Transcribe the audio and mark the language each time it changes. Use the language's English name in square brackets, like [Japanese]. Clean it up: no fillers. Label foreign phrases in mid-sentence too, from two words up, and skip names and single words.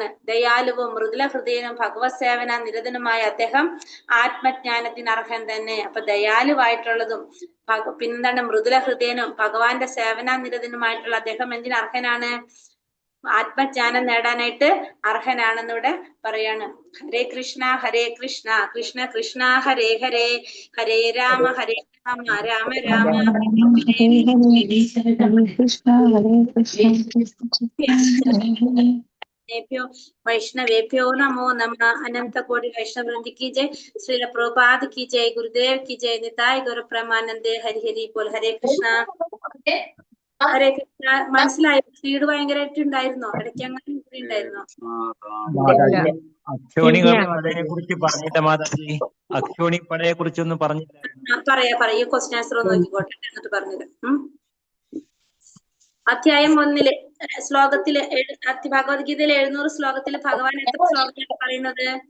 [Malayalam] ദയാലുവും മൃദുല ഹൃദയനും ഭഗവത് സേവന നിരതനുമായ അദ്ദേഹം ആത്മജ്ഞാനത്തിന് അർഹൻ തന്നെ. അപ്പൊ ദയാലുവായിട്ടുള്ളതും പിന്നെന്താണ് മൃദുല ഹൃദയനും ഭഗവാന്റെ സേവന നിരതനുമായിട്ടുള്ള അദ്ദേഹം എന്തിന് അർഹനാണ്, ആത്മജ്ഞാനം നേടാനായിട്ട് അർഹനാണെന്ന് ഇവിടെ പറയാണ്. [Sanskrit] ഹരേ കൃഷ്ണ കൃഷ്ണ കൃഷ്ണ ഹരേ ഹരേ, ഹരേ രാമ രാമ രാമ वैष्णवेभ्यो नमो नमः। [Hindi] अनंत कोटि वैष्णव वृंद की जय, श्रील प्रभुपाद की जय, गुरुदेव की जय, निताय गौर ब्रह्मानंदे, हरि हरि बोल। [Malayalam] हरे कृष्ण ഹരേ കൃഷ്ണ. മനസ്സിലായോ? സ്പീഡ് ഭയങ്കരമായിട്ട് ഉണ്ടായിരുന്നോ? ഇടയ്ക്ക് അങ്ങനെ ഉണ്ടായിരുന്നോ? അക്ഷോണികളെ കുറിച്ച് പറഞ്ഞില്ല മാതാജി, അക്ഷോണിപ്പടയെ കുറിച്ചൊന്നും പറഞ്ഞില്ല. പറയാ [English] question answer [Malayalam] ഒന്ന് നോക്കിക്കോട്ടെ, എന്നിട്ട് പറഞ്ഞത്. അധ്യായം 1 ശ്ലോകത്തില് ഭഗവത്ഗീതയിലെ 700 ശ്ലോകത്തില് ഭഗവാൻ എത്ര ശ്ലോകത്തിലാണ് പറയുന്നത്?